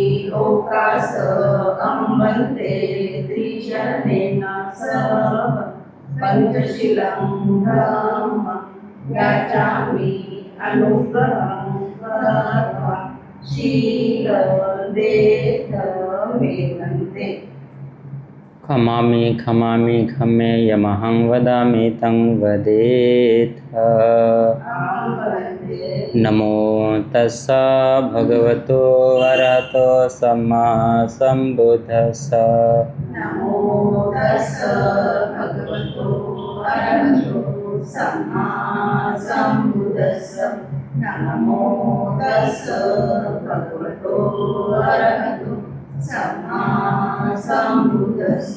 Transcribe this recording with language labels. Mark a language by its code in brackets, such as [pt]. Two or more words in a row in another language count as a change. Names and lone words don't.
[pi] वन्दे त्रिशरणेन सह पञ्चशीलं याचामि अनुग्रहं कृत्वा शीलं मे वन्दे खमामि खमामि खमेयमहं वदामि तं वदेत्। नमो तस्स भगवतो अरहतो सम्मा सम्बुद्धस्स। नमो तस्स भगवतो अरहतो सम्मा सम्बुद्धस्स। नमो तस्स भगवतो अरहतो सम्मा सम्बुद्धस्स।